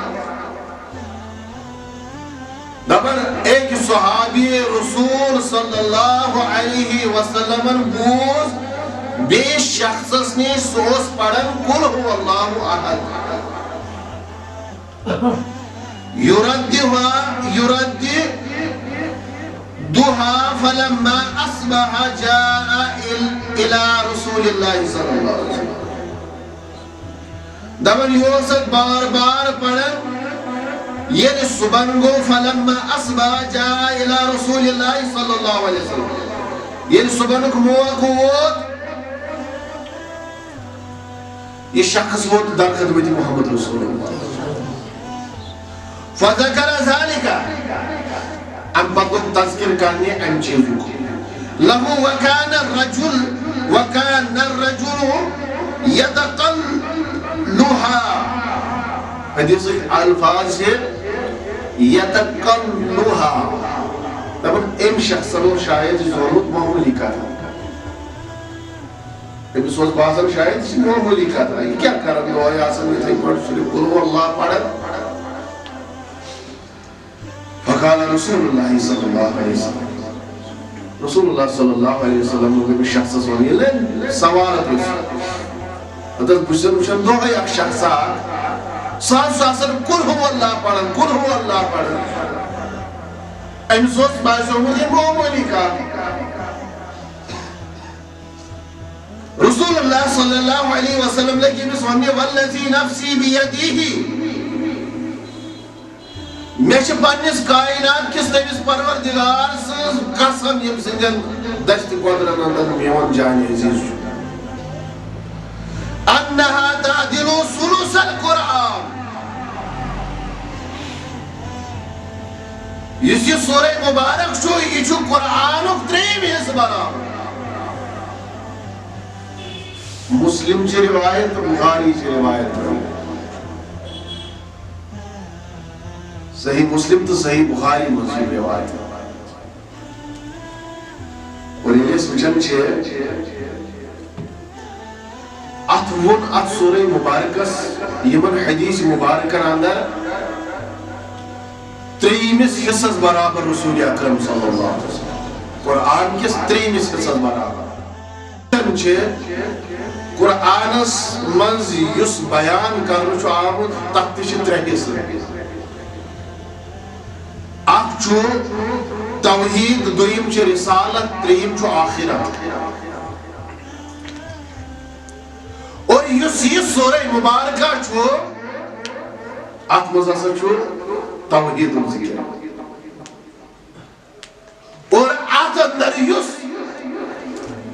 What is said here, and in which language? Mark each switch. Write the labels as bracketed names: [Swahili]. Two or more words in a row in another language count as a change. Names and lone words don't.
[Kashmiri] دپان ایک صحابی رسول [Arabic] صلی اللہ علیہ وسلم [Kashmiri] بوز بیٚیِس شخصس نِش سُہ اوس پران [Arabic] قل هو الله احد يرددها فلما أصبح جاء إلى رسول الله صلى الله عليه وسلم [Kashmiri] دپان یہِ اوس بار بار پران ییٚلہِ صُبحن گوٚو [Arabic] فلما أصبح جاء إلى رسول الله صلى الله عليه وسلم [Kashmiri] ییٚلہِ صُبحنُک موقعہٕ ووت یہِ شخص ووت در خدمت محمد رسول اللہ [Arabic] فذكر ذلك [Kashmiri] ام پتہٕ تذکر کرنہِ امہِ چیٖزُک [Arabic] له وكان الرجل يتقلها [Kashmiri] حدیثٕکۍ الفاظ چھِ يتقلها دپان أمۍ شخصن اوس شاید یہِ زونمُت معموٗلی کتھا أمِس اوس باسان شاید یہِ چھِ معموٗلی کتھا یہِ کیٛاہ کران یِہوٚے آسان یِتھٕے پٲٹھۍ صرف [Arabic] قل هو الله [Kashmiri] پران [Arabic] فقال رسول اللہ صلی اللہ علیہ وسلم رسول اللہ صلی اللہ علیہ وسلم [Kashmiri] نے شخصس ون ییٚلہِ سوالت اوس بہٕ چھُس وٕچھان دۄہے اکھ شخصا سُہ حظ چھُ آسان [Arabic] قل هو الله [Kashmiri] پران [Arabic] قل هو الله [Kashmiri] پران أمِس اوس باسیومُت یہِ معموٗلی کتھ رسول اللہ [Arabic] صلی اللہ علیہ وسلم [Kashmiri] لٔگۍ أمِس وننہِ [Arabic] والذی نفسی بیدیہ [Kashmiri] مےٚ چھِ پننِس کائنات کِس تٔمِس پروردگار سٕنٛز قسم ییٚمہِ سٕنٛدٮ۪ن دستہِ قۄدرن انٛدر میون جانہِ عزیز چھُ [Arabic] انها تعدل ثلث القرآن [Kashmiri] یُس یہِ سورہ مُبارک چھُ یہِ چھُ قرآنُک ترٛیٚیِم حِصہٕ برابر مسلم چھِ روایت بخاری چھِ روایت صحیح مسلم تو صحیح بخاری منٛز روایت اور ییٚلہِ أسۍ وٕچھان چھِ اتھ ووٚن اتھ سورہ مبارکس یِمن حدیث مبارکن اندر ترٛیٚیِمِس حِصس برابر رسول اکرم [Arabic] صلی اللہ علیہ وسلم [Kashmiri] قرآن کِس ترٛیٚیِمِس حِصس برابر چھِ قرآنس منٛز یُس بیان کرنہٕ چھُ آمُت تتھ تہِ چھِ 3 حِصہٕ اکھ چھُ توحید دوٚیِم چھِ رسالت ترٛیٚیِم چھُ آخرت اور یُس یہِ سورہ مبارکہ چھُ اتھ منٛز ہسا چھُ توحیدُک ذکر اور اتھ اندر یُس